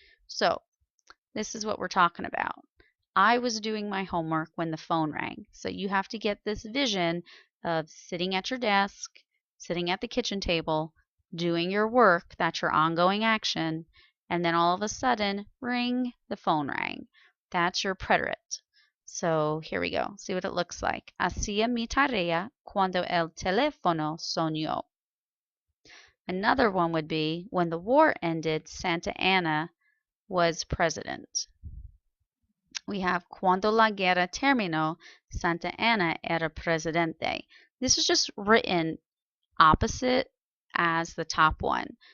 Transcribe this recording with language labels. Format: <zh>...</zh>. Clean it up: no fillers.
<en>So this is what we're talking about. I was doing my homework when the phone rang. So you have to get this vision of sitting at your desk, sitting at the kitchen table, doing your work, that's your ongoing action, and then all of a sudden, ring, the phone rang. That's your preterite. So here we go. See what it looks like.</en> <es>Hacía mi tarea cuando el teléfono sonó.</es> <en>Another one would be when the war ended, Santa Anna was president. We have</en> <es>cuando la guerra terminó, Santa Anna era presidente.</es> <en>This is just written opposite as the top one.</en>